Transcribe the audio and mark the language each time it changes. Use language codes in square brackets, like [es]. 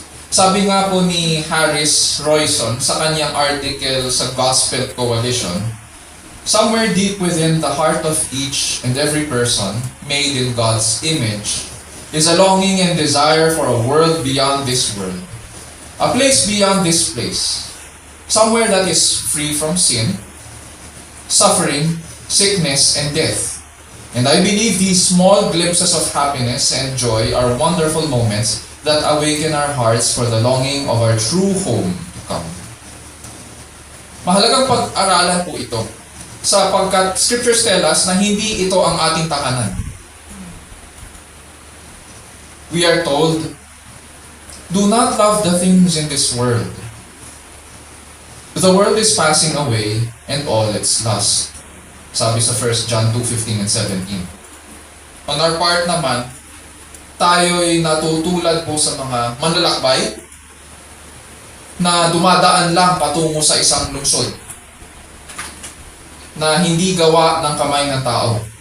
[tl] Sabi nga po ni Harris Royson sa kanyang article sa Gospel Coalition, [en] somewhere deep within the heart of each and every person made in God's image is a longing and desire for a world beyond this world, a place beyond this place, somewhere that is free from sin, suffering, sickness, and death. And I believe these small glimpses of happiness and joy are wonderful moments that awaken our hearts for the longing of our true home to come. [tl] Mahalagang pag-aralan po ito sapagkat [en] scriptures tell us [tl] na hindi ito ang ating tahanan. [en] We are told, do not love the things in this world. The world is passing away and all its lust. [tl] Sabi sa 1 John 2:15 and 17. [en] On our part [tl] naman, tayo'y natutulad po sa mga manlalakbay na dumadaan lang patungo sa isang lungsod na hindi gawa ng kamay ng tao.